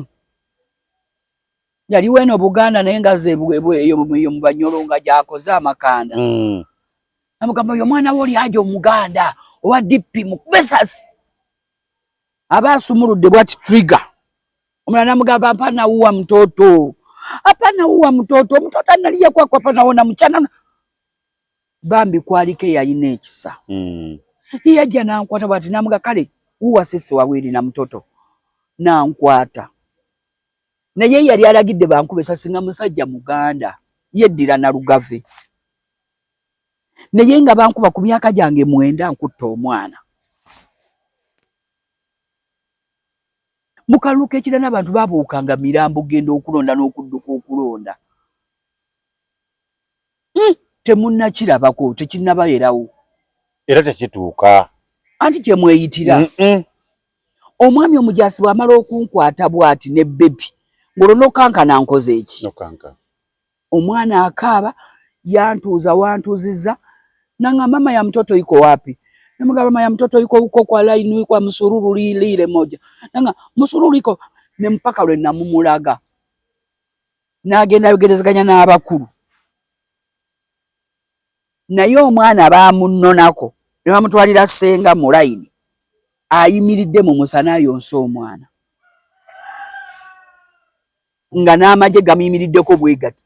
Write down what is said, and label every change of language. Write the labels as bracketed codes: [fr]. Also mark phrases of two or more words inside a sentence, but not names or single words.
[lg] Yaliwo eno Buganda naye nga ze eyo mu Banyoro nga gy'akoze amakanda. Namugamba oyo omwana we oli aja Omuganda owa DP mukube essasi. Aba asumuludde bwati trigger. Omulala namugamba [sw] hapana uwa mtoto. Hapana uwa mtoto. Mtoto analia kwako hapana ona mchana. [lg] Bambi kwaliko yalina ekisa. Yajja nankwata bwati namuga kale [sw] uwa sisi wawili na mtoto. [lg] Nankwata. Naye yali alagidde bankube essasi nga musajja Muganda. Yeddira na Lugave. Naye nga bankuba ku myaka gyange 9 nkutta omwana. Mukaluka ekira n'abantu babuukanga mirambo genda okulonda n'okudduka okulonda. Temunnakirabako tekinnabayerawo. Era tekituuka. Anti kye mweyitira. Omwami omujaasi bw'amala okunkwata bw'ati ne bebi ng'olwonokankana nkoze eki. Omwana akaaba yantuuza wantuuzizza nanga [sw] mama ya mtoto iko wapi? Namugamba mama ya mtoto iko huko kwa line kwa msururu lile moja. [lg] Nanga [sw] msururu iko [lg] ne mpaka lwe namumulaga. Nagenda yogerezaganya n'abakulu. Naye omwana baamunnonako ne bamutwalira senga mu line. Ayimiridde mu musana yonsa omwana. Nga n'amagye gamuyimiriddeko bwe gati.